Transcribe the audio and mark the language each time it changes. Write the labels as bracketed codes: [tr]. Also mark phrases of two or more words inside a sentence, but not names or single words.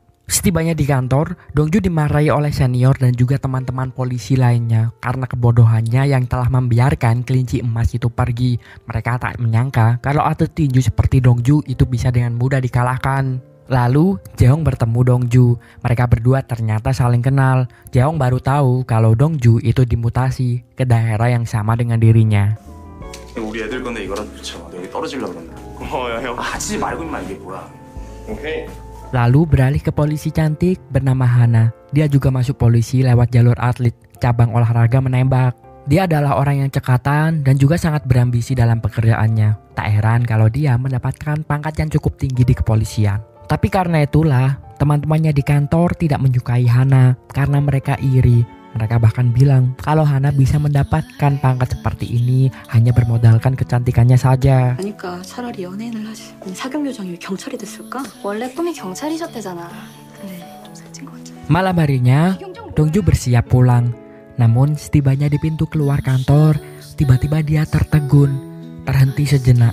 [id] Setibanya di kantor, Dongju dimarahi oleh senior dan juga teman-teman polisi lainnya karena kebodohannya yang telah membiarkan kelinci emas itu pergi. Mereka tak menyangka kalau atlet tinju seperti Dongju itu bisa dengan mudah dikalahkan. Lalu, Jehong bertemu Dongju. Mereka berdua ternyata saling kenal. Jehong baru tahu kalau Dongju itu dimutasi ke daerah yang sama dengan dirinya. [ko] 우리 애들 건데 이거라도 붙여. 여기 떨어지려고 그런다. 고마워요 형. 하지 말고 임마 이게 뭐야. 오케이. [id] Lalu beralih ke polisi cantik bernama Hana. Dia juga masuk polisi lewat jalur atlet, cabang olahraga menembak. Dia adalah orang yang cekatan dan juga sangat berambisi dalam pekerjaannya. Tak heran kalau dia mendapatkan pangkat yang cukup tinggi di kepolisian. Tapi karena itulah, teman-temannya di kantor tidak menyukai Hana karena mereka iri. Mereka bahkan bilang kalau Hana bisa mendapatkan pangkat seperti ini hanya bermodalkan kecantikannya saja. [ko] 그러니까 차라리 연예인을 하지. 사경 요정이 왜 경찰이 됐을까? 원래 꿈이 경찰이셨대잖아. 근데 좀 살찐 것 같아. [id] Malam harinya, Dongju bersiap pulang. Namun setibanya di pintu keluar kantor, tiba-tiba dia tertegun, terhenti sejenak.